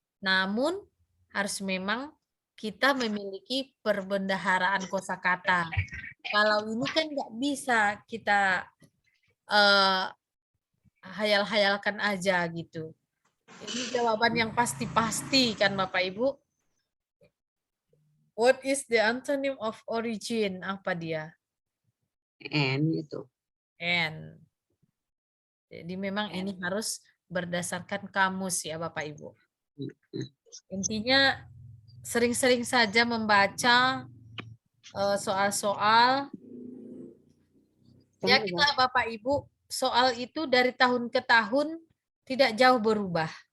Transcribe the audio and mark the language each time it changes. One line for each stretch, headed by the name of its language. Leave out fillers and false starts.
Indonesian: Namun harus memang kita memiliki perbendaharaan kosakata. Kalau ini kan nggak bisa kita hayal-hayalkan aja gitu. Ini jawaban yang pasti-pasti kan Bapak Ibu.
English: What is the antonym of origin?
Indonesian: Apa dia? N itu. N. Jadi memang ini harus berdasarkan kamus ya Bapak Ibu. Intinya sering-sering saja membaca soal-soal. Yakinlah Bapak Ibu, soal itu dari tahun ke tahun tidak jauh berubah.